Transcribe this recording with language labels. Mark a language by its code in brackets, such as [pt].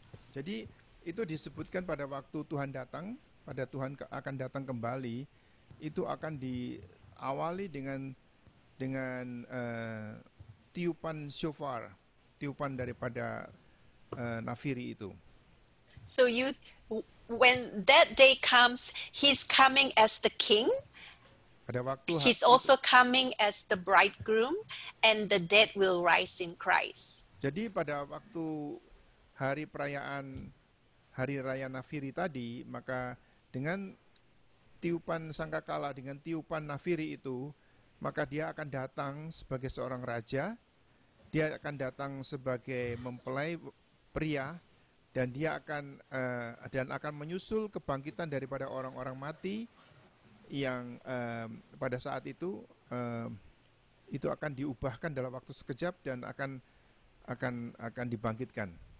[id] Jadi itu disebutkan pada waktu Tuhan datang, pada Tuhan akan datang kembali, itu akan diawali dengan tiupan shofar, tiupan daripada nafiri itu. [en] So when that day comes, he's coming as the king. [id] Pada waktu [en] He's also coming as the bridegroom, and the dead will rise in Christ. [id] Jadi pada waktu hari perayaan Hari Raya Nafiri tadi, maka dengan tiupan sangkakala, dengan tiupan nafiri itu, maka dia akan datang sebagai seorang raja, dia akan datang sebagai mempelai pria, dan dia akan menyusul kebangkitan daripada orang-orang mati yang pada saat itu akan diubahkan dalam waktu sekejap dan akan dibangkitkan.